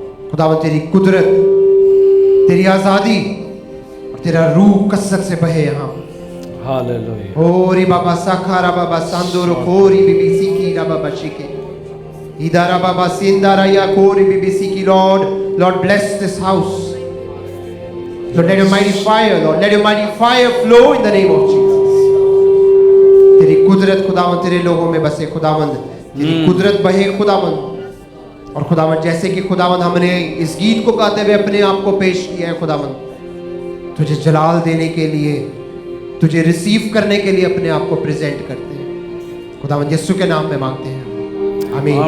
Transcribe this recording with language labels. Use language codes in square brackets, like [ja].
[hi] खुदावंद तेरी कुदरत, तेरी आजादी और तेरा रूह कसरत से बहे यहाँ। [en] Hallelujah. ओरी बाबा साखारा बाबा सांदोरो कोरी बीबीसी की रा बाबा शिके इदारा बाबा सिंदारा या कोरी बीबीसी की Lord bless this house. Lord, let your mighty fire, Lord, let your mighty fire flow in the name of Jesus. [hi] तेरी कुदरत खुदावंद तेरे लोगों में बसे खुदावंद, तेरी कुदरत बहे खुदावंद। और खुदावंद जैसे कि खुदावंद हमने इस गीत को गाते हुए अपने आप को पेश किया है खुदावंद, तुझे जलाल देने के लिए, तुझे रिसीव करने के लिए अपने आप को प्रेजेंट करते हैं खुदावंद यीशु के नाम में मांगते हैं, आमीन।